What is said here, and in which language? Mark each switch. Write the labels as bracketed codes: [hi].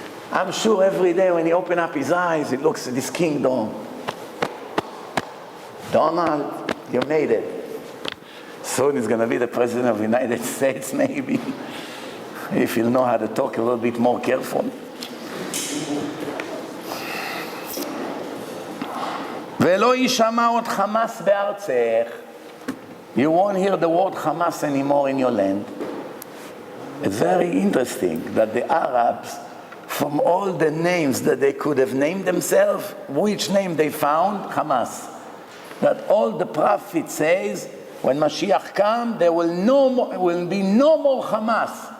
[en] I'm sure every day when he opens up his eyes, he looks at this kingdom. Donald, you made it. Soon he's going to be the president of the United States, maybe, if he'll know how to talk a little bit more careful. [he] ולא יישמע עוד חמאס בארצך. [en] You won't hear the word Hamas anymore in your land. It's very interesting that the Arabs, from all the names that they could have named themselves, which name they found? Hamas. That all the prophet says, when Mashiach comes, there will be no more Hamas.